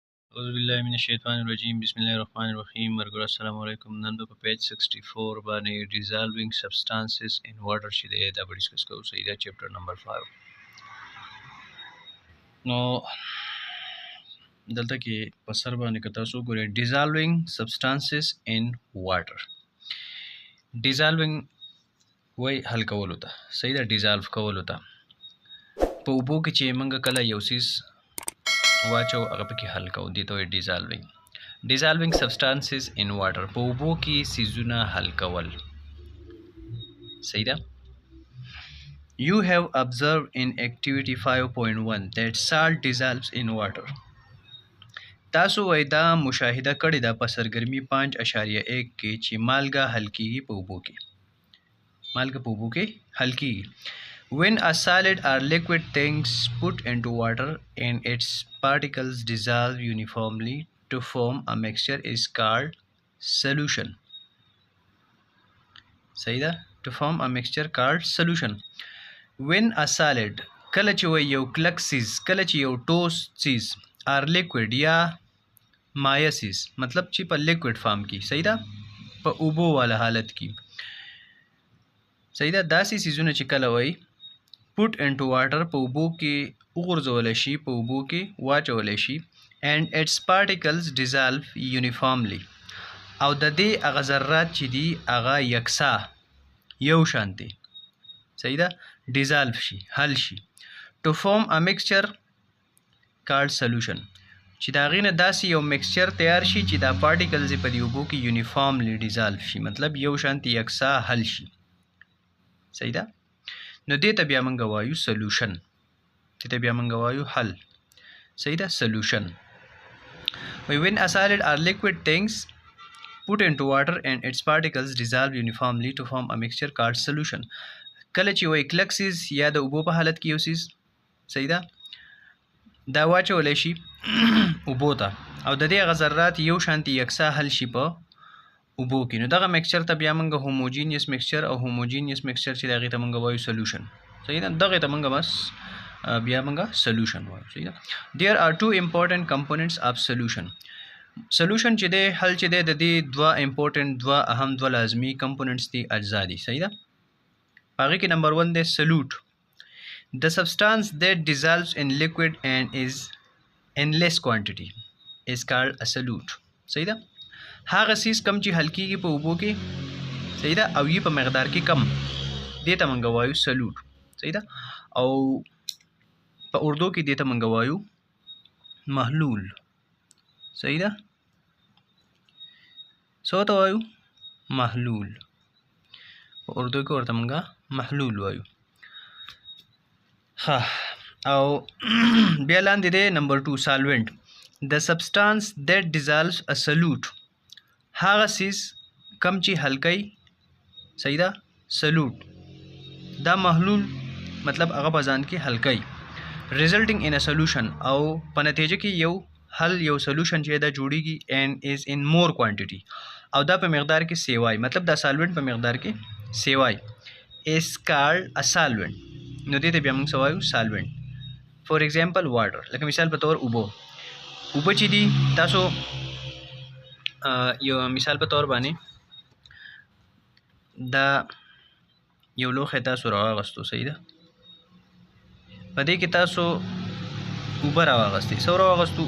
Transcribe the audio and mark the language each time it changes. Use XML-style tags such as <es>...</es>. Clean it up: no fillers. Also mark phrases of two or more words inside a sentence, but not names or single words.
<ar>اعوذ بالله من الشیطان الرجیم بسم الله الرحمن الرحیم مرګور السلام علیکم.</ar> <ps>نن په پیج 64 باندې</ps> <en>dissolving substances in water</en> <ps>چې دی دا به ډیسکس کوو. صحیح ده. چپټر نمبر 5. نو دلته کې په سر باندې که تاسو ګورئ</ps> <en>dissolving substances in water.</en> <ps>dissolving وای حل کولو ته. صحیح ده. dissolve کولو ته په اوبو کې چې موږ کله یو څیز واچو هغه پکې حل کوو، دې ته وایي</ps> <en>dissolving substances in water.</en> <ps>په اوبو کې څیزونه حل کول. صحیح ده.</ps> <en>You have observed in activity 5.1 that salt dissolves in water.</en> <ps>تاسو وایي دا مشاهده کړې ده په سرګرمي 5.1 کې چې مالګه حل کیږي په اوبو کې. مالګه په اوبو کې حل کیږي.</ps> <en>When a solid or liquid things put into water and its particles dissolve uniformly to form a mixture is called solution.</en> <ps>صحیح ده.</ps> <en>To form a mixture called solution. When a solid</en> <ps>کله چې وایي یو کلک څیز، کله چې یو ټوس څیز</ps> <en>or liquid</en> <ps>یا مایع څیز، مطلب چې په liquid فارم کې، صحیح ده، په اوبو والا حالت کې، صحیح ده، داسې څیزونه چې کله وایي</ps> <en>put into water</en> <ps>په اوبو کې وغورځولی شي، په اوبو کې واچولی شي</ps> <en>and its particles dissolve uniformly</en> <ps>او د دې هغه ذرات چې دي هغه یکسا یو شانتي، صحیح ده، dissolve شي، حل شي.</ps> <en>to form a mixture called solution.</en> <ps>چې د هغې نه داسې یو مکسچر تیار شي چې دا پارټیکلز یې په دې اوبو کې</ps> <en>uniformly dissolve</en> <ps>شي، مطلب یو شانتي یکسا حل شي. صحیح ده. نو دې ته بیا موږ وایو سلوشن. دې ته بیا موږ وایو حل. صحیح ده. سلوشن.</ps> <en>When a solid or liquid things put into water and its particles dissolve uniformly to form a mixture called solution.</en> <ps>کله چې وایي کلک څیز یا د اوبو په حالت کې یو څیز، صحیح ده، دا واچولی شي اوبو ته او د دې هغه ذرات یو شانتي یکسا حل شي په اوبو کې، نو دغه مکسچر ته بیا موږ</ps> <en>homogeneous mixture</en> <ps>او</ps> <en>homogeneous mixture</en> <ps>چې د هغې ته موږ وایو سلوشن. صحیح ده. دغې ته موږ بس بیا موږ سلوشن وایو. صحیح ده.</ps> <en>There are two important components of solution.</en> <ps>سلوشن چې دی، حل چې دی، د دې دوه اهم دوه لازمي کمپوننټس دي، اجزا دي. صحیح ده. هغې کې نمبر 1 دی سلوټ.</ps> <en>The substance that dissolves in liquid and is in less quantity is called a solute.</en> <ps>صحیح ده. هغه څیز کم چې حل کیږي په اوبو کې، صحیح ده، او یې په مقدار کې کم، دې ته موږ وایو سلوټ. صحیح ده. او په اردو کې دې ته موږ وایو محلول. صحیح ده. څه ته وایو؟ محلول. په اردو کې ورته موږ محلول وایو. ها. او بیا لاندې دی نمبر 2 سالوینټ.</ps> <en>The substance that dissolves a solute.</en> <ps>هغه څیز کم چې حل کوي، صحیح ده، سلوټ، دا محلول مطلب هغه په ځان کې حل کوي.</ps> <en>resulting in a solution</en> <ps>او په نتیجه کې یو حل، یو سلوشن چې دا جوړیږي</ps> <en>and is in more quantity</en> <ps>او دا په مقدار کې سیوای، مطلب دا سالوینټ په مقدار کې سیوای</ps> <en>is called a solvent.</en> <ps>نو دې ته بیا موږ څه وایو؟ سالوینټ.</ps> <en>for example water,</en> <ps>لکه مثال په طور اوبه چې دي، تاسو یو مثال په طور باندې دا یو لوښی تاسو راواغستو، صحیح ده، په دې کې تاسو اوبه راواغستې، څه راواغستو؟</ps>